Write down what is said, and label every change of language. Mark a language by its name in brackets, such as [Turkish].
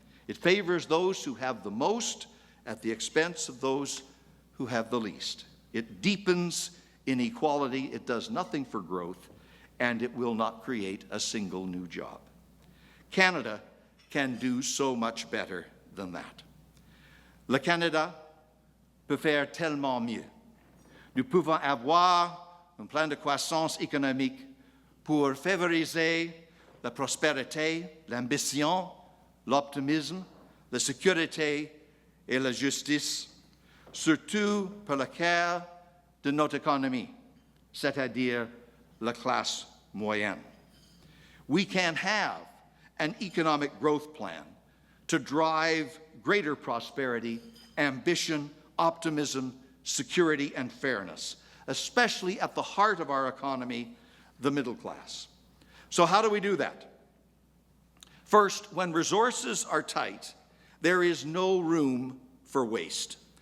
[English] It favors those who have the most at the expense of those who have the least. It deepens inequality. It does nothing for growth, and it will not create a single new job. Canada can do so much better than that. [French] Le Canada peut faire tellement mieux. Nous pouvons avoir un plan de croissance économique pour favoriser la prospérité, l'ambition, l'optimisme, la sécurité et la justice, surtout pour le cœur de notre économie, c'est-à-dire la classe moyenne. [English] We can have an economic growth plan to drive greater prosperity, ambition, optimism, security, and fairness, especially at the heart of our economy, the middle class. So how do we do that? First, when resources are tight, there is no room for waste.